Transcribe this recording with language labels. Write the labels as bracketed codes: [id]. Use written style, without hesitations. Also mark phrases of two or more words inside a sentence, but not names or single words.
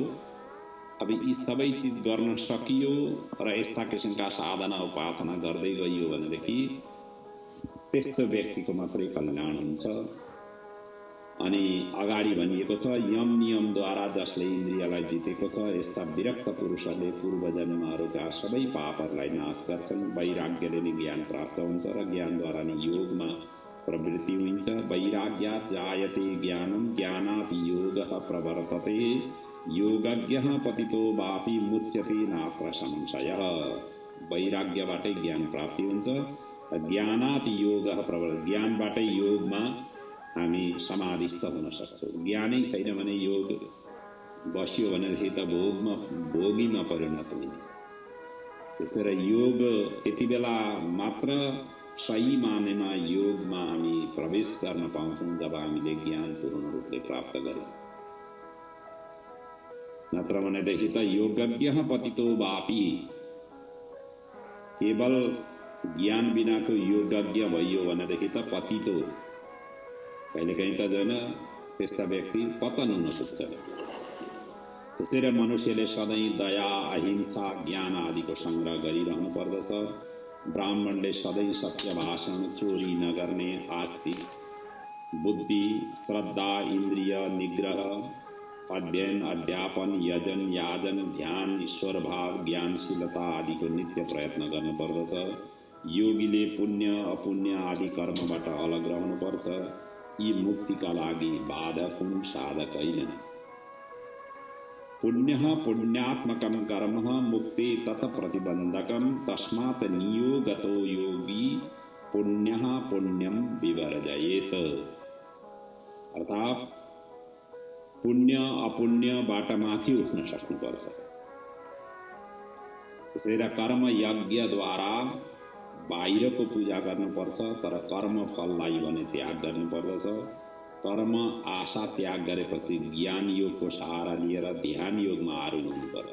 [ne] अब यी सबै चिज गर्न सकियो र यस्ता किसिमका साधना उपासना गर्दै गइयो भनेदेखि त्यस्तो व्यक्तिको मात्रै कल्याण हुन्छ। अनि अगाडि भनिएको छ यम नियमद्वारा जसले इन्द्रियलाई जितेको छ यस्ता विरक्त पुरुषहरूले पूर्वजन्महरूका सबै पापहरूलाई नाश गर्छन्। वैराग्यले नै ज्ञान प्राप्त हुन्छ र ज्ञानद्वारा नै योगमा प्रवृत्ति हुन्छ। [sa] वैराग्यात् जायते ज्ञानम, ज्ञानात् योगः प्रवर्तते, योगज्ञः पतितो वापि मुच्यते नात्र संशयः। [ne] वैराग्यबाटै ज्ञान प्राप्ति हुन्छ, [sa] ज्ञानात् योगः प्रवर्तते, [ne] ज्ञानबाटै योगमा हामी समाधिस्थ हुन सक्छौँ। ज्ञानै छैन भने योग बस्यो भनेदेखि त भोगीमा परिणत हुन्छ। त्यसैले योग त्यति बेला मात्र सही मानेमा योगमा हामी प्रवेश गर्न पाउँछौँ जब हामीले ज्ञान पूर्ण रूपले प्राप्त गरौँ। नत्र भनेदेखि त [sa] योगज्ञः पतितो वापि, [ne] केवल ज्ञान बिनाको योगज्ञ भइयो भनेदेखि त पतितो कहिलेकाहीँ त झन् त्यस्ता व्यक्ति पतन हुन पुग्छ। त्यसैले मनुष्यले सधैँ दया, अहिंसा, ज्ञान आदिको सङ्ग्रह गरिरहनु पर्दछ। ब्राह्मणले सधैँ सत्य भाषण, चोरी नगर्ने, आस्तिक, बुद्धि, श्रद्धा, इन्द्रिय निग्रह, अध्ययन, अध्यापन, यजन, याजन, ध्यान, ईश्वर भाव, ज्ञानशीलता आदिको नित्य प्रयत्न गर्नुपर्दछ। योगीले पुण्य अपुण्य आदि कर्मबाट अलग रहनुपर्छ। यी मुक्तिका लागि बाधक हुन्, साधक होइन। [sa] पुण्यः पुण्यात्मकं कर्म मुक्ति तत प्रतिबन्धकं तस्मात् नियोगतो योगी पुण्यः पुण्यम विवर्जयेत। [ne] अर्थात् पुण्य अपुण्यबाट माथि उठ्न सक्नुपर्छ। त्यसैले कर्म यज्ञद्वारा बाहिरको पूजा गर्नुपर्छ, तर कर्म फललाई भने त्याग गर्नुपर्दछ। कर्म आशा त्याग गरेपछि ज्ञान योगको सहारा लिएर ध्यान योगमा आरूढ हुनुपर्छ।